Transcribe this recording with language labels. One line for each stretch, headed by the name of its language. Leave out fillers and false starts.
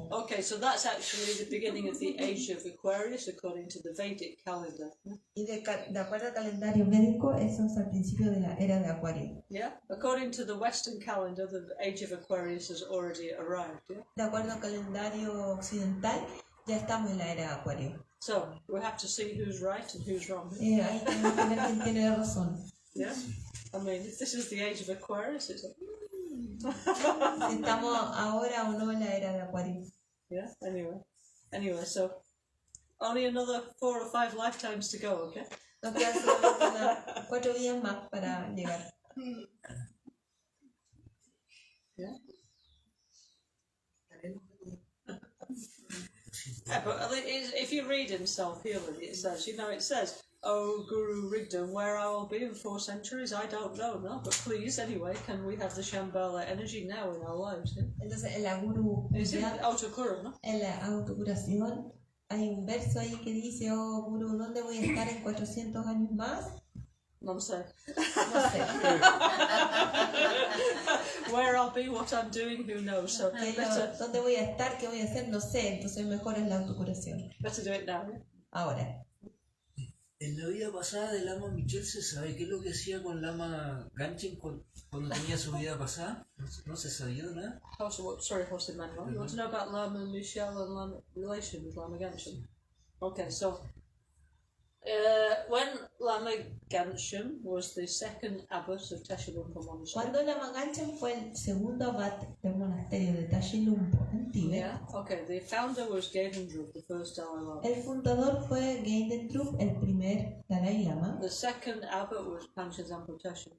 English: Okay, so that's actually the beginning of the age of Aquarius according to the Vedic calendar.
Spanish: Y de acuerdo al calendario médico, eso es al principio de la era de Acuario.
English: Yeah? According to the Western calendar, the age of Aquarius has already arrived. Yeah?
Spanish: De acuerdo al calendario occidental, ya estamos en la era de Acuario.
English: So we have to see who's right and who's wrong.
Spanish: Ahí tenemos que ver quién tiene razón.
English: Yeah? I mean, if this is the age of Aquarius, it's like,
Spanish: Si estamos ahora o no en la era de Acuario.
English: yeah, anyway, so only another 4 or 5 lifetimes to go, okay?
Spanish: Nos quedan solamente 4 días más para llegar.
English: Yeah. Yeah, but if you read himself here, it says, "Oh, Guru Rigdon, where I will be in 4 centuries, I don't know, no? But please, anyway, can we have the Shambhala energy now in our lives?" Yeah?
Spanish: Entonces, en la Guru,
English: It's in Autokura, no?
Spanish: en la autocuración, hay un verso ahí que dice: oh, Guru, ¿dónde voy a estar en 400 años más? No sé. No sé.
English: Where I'll be, what I'm doing, who knows? So
Spanish: ¿Dónde voy a estar? ¿Qué voy a hacer? No sé. Entonces, mejor es la autocuración.
English: better do it now. Yeah?
Spanish: Ahora. En la vida pasada de Lama Michel se sabe qué es lo que hacía con Lama Gancgehn cuando tenía su vida pasada. No se sabía nada.
English: Sorry, Jose Manuel. You want to know about Lama Michel and Lama relation with Lama Gancgehn? Okay, so when Lama Gancgehn was the second abbot of Tashilumpa Monastery.
Spanish: Cuando Lama Gancgehn fue el segundo abad del monasterio de Tashilumpo en Tíbet.
English: Yeah, okay. The founder was Ganden, the first Dalai Lama.
Spanish: El fundador fue Ganden, el primer Dalai Lama.
English: The second abbot was Panchen Zampo Tashi.